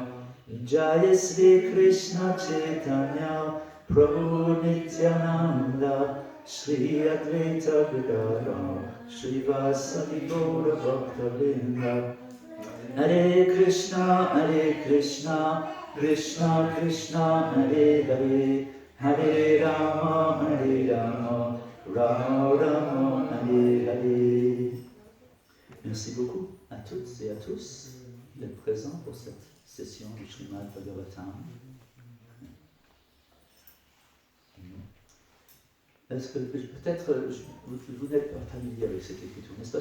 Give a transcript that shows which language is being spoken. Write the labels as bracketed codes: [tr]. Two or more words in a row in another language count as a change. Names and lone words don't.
[sa] Jaya Sri Krishna Chaitanya, Prabhu Nityananda, Shri Advaita Gadadhara, Shri Vasadi Gaura Bhakta Vrinda. Hare Krishna, Krishna Krishna, Hare Hare, Hare Rama, Rama Rama, Hare Hare. [fr] Merci beaucoup à toutes et à tous d'être présents pour cette session du Srimad Bhagavatam. Est-ce que peut-être vous n'êtes pas familier avec cette écriture, n'est-ce pas?